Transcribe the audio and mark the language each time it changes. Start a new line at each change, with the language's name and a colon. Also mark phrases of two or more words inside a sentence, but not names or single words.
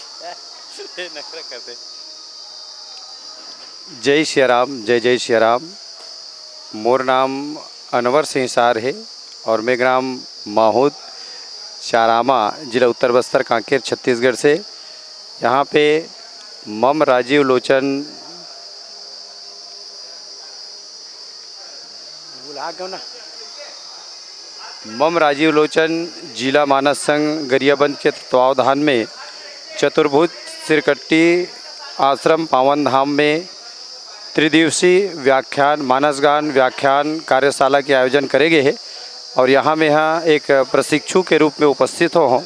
Hindi: जय श्री राम, जय जय श्री राम। मोर नाम अनवर सिंह सार है और मैं ग्राम माहौद चारामा जिला उत्तर बस्तर कांकेर छत्तीसगढ़ से यहाँ पे मम राजीव लोचन मम राजीव लोचन जिला मानस संघ गरियाबंद के तत्वावधान में चतुर्भुज सिरकट्टी आश्रम पावन धाम में त्रिदिवसीय व्याख्यान मानस गान व्याख्यान कार्यशाला के आयोजन करे गए हैं और यहाँ में एक प्रशिक्षु के रूप में उपस्थित हो।